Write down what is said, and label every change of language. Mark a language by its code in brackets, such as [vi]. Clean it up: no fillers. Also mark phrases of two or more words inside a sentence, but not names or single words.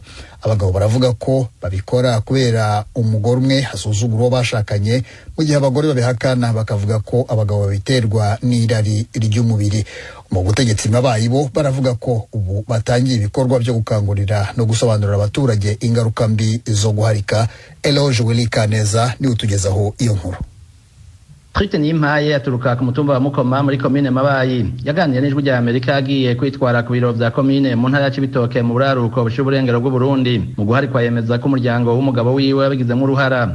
[rn] Abagabo baravuga ko babikora kubera umugore umwe hasuzugura uwo bashakanye, mu gihe abagore babihakana bakavuga ko abagabo babiterwa n'irari ry'umubiri. Mu butegetsi Mabayi bo baravuga ko ubu batangiye ibikorwa byo gukangurira no gusobanurira abaturage ingaruka mbi zo guharika. Eloge Wilikaneza ni utugezaho iyo nkuru. Christine Yimpaye aturuka ku mutumba wa Mukoma muri komine Mabayi yaganiriye n'Ijwi rya Amerika yagiye kwitwara ku biro bya komine mu ntara ya Cibitoke mu buraruko bw'uburengero bw'u Burundi. Mu guharikwa yemeza ko umuryango w'umugabo wiwe yabigizemo uruhara.